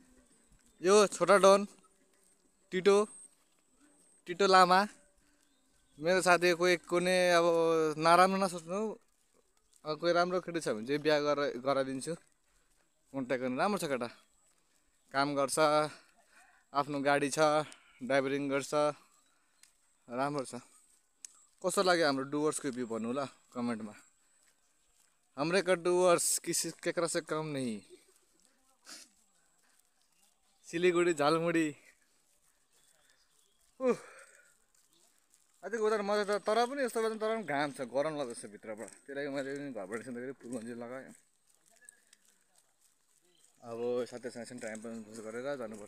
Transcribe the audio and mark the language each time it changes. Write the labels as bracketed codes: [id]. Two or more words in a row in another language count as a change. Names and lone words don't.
[ne] यो छोटा डन टिटो लामा, मेरो साथी कोही कुनै अब नराम्रो नसोच्नु, अब कोही राम्रो केटी छ भने चाहिँ बिहा गराइदिन्छु। कन्ट्याक्ट गर्नु। राम्रो छ केटा, काम गर्छ, आफ्नो गाडी छ, ड्राइभरिङ गर्छ, राम्रो छ। कस्तो लाग्यो हाम्रो डुवर्सको भ्यू भन्नु ल कमेन्टमा। [hi] हमरे का डुवर्स किसी केकरा से कम नहीं। [ne] सिलिगुडी झालमुडी अझै उता मजा छ, तर पनि यस्तो बेला तर पनि घाम छ, गरम लाग्दैछ भित्रबाट। त्यही लागि मैले पनि घरबाट निस्किँदाखेरि फुल गन्जी लगाएँ। अब साथीहरूसँग एकछिन [en] time pass [ne] गरेर जानुपर्छ।